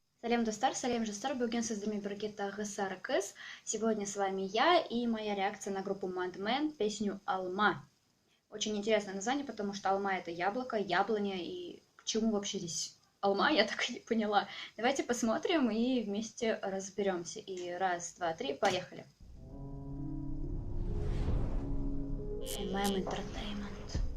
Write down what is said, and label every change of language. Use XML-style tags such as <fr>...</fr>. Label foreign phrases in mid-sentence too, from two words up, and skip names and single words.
<kk>Сәлем достар, сәлем жастар, бүгін сіздермен бірге тағы Сара Кыз.</kk> <ru>Сегодня с вами я и моя реакция на группу Mad Men, песню «Алма». Очень интересное название, потому что алма — это яблоко, яблоня, и к чему вообще здесь алма, я так и не поняла. Давайте посмотрим и вместе разберемся. И раз, два, три, поехали. MM Entertainment.</ru>